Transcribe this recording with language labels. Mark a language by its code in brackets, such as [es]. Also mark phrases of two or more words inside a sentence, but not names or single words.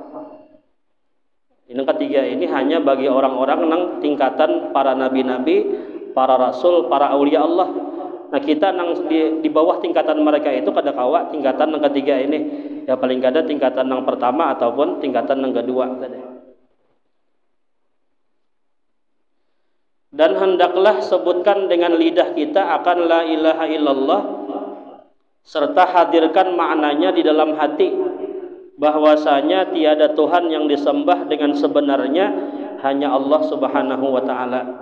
[bjn] Ini ketiga ini hanya bagi orang-orang nang tingkatan para nabi-nabi, para rasul, para aulia Allah. Nah, kita nang di bawah tingkatan mereka itu kada kawa tingkatan nang ketiga ini. Ya paling kada tingkatan nang pertama ataupun tingkatan nang kedua. [id] Dan hendaklah sebutkan dengan lidah kita akan [ar] la ilaha illallah, [id] serta hadirkan maknanya di dalam hati, bahwasanya tiada Tuhan yang disembah dengan sebenarnya hanya Allah [ar] Subhanahu wa taala.